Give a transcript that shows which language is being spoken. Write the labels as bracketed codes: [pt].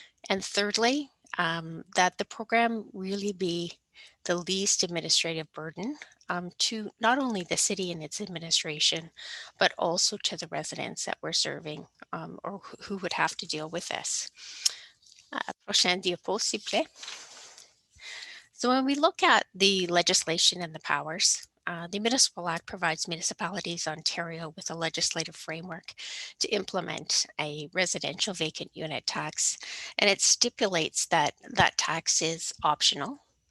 [en] And thirdly, that the program really be the least administrative burden to not only the city and its administration, but also to the residents that we're serving or who would have to deal with this. [fr] Prochaine diapo, s'il vous plaît. [en] So when we look at the legislation and the powers, the Municipal Act provides municipalities Ontario with a legislative framework to implement a residential vacant unit tax, and it stipulates that that tax is optional.